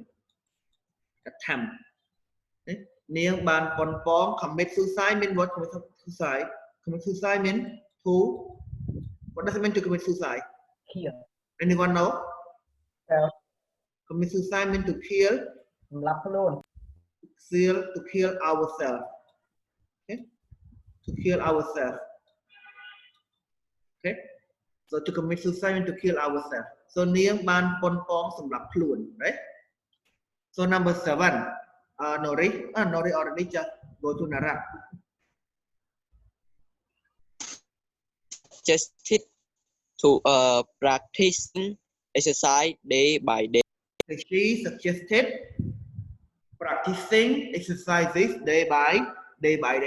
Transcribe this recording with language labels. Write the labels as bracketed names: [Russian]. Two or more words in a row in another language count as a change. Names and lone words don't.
[English] Attempt. Okay? Nieng, ban, pon pong, commit suicide means what? Commit suicide. Commit suicide means to. What does it mean to commit suicide? Kill. Anyone know? Self. Commit suicide means to kill. [Khmer] សម្លាប់ខ្លួន [English] To kill ourselves. Okay? To kill ourselves. Okay? So to commit suicide means to kill ourselves. So nieng ban pon pong [Khmer] សម្រាប់ខ្លួន [English] right? So number 7. Nori already just go to Narak. Just it to practicing exercise day by day. She suggested practicing exercises day by day.